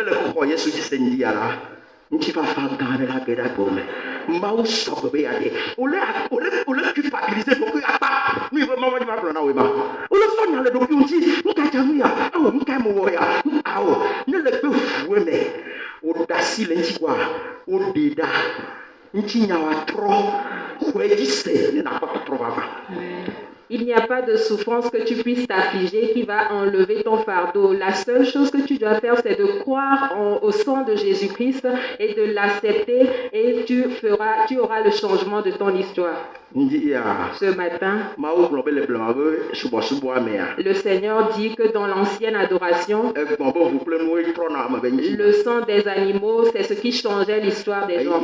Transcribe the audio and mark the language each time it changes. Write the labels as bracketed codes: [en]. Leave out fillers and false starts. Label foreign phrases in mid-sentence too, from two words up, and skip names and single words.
[ee] le xɔ Yesu dzi se ŋdia la ŋutifafa gã aɖe la ge ɖe agbe me mawu sɔgbe be yaɖe wòle culpabilise ɖokui akpa nu yi be mawu ma gblɔ na wo ma wòle fɔ nya le ɖokui ŋuti nu ka dze nu ya awɔ nu ka me wɔ ya awɔ ne le gbe ʋue me woɖe asi le ŋuti kɔa woɖe ɖa ŋuti nyawo atrɔ xɔe dzi se ne nakpɔ tɔtrɔ vava. [fr] Il n'y a pas de souffrance que tu puisses t'affliger qui va enlever ton fardeau. La seule chose que tu dois faire, c'est de croire au sang de Jésus-Christ et de l'accepter et tu auras le changement de ton histoire. Ce matin, le Seigneur dit que dans l'ancienne adoration, le sang des animaux, c'est ce qui changeait l'histoire des gens.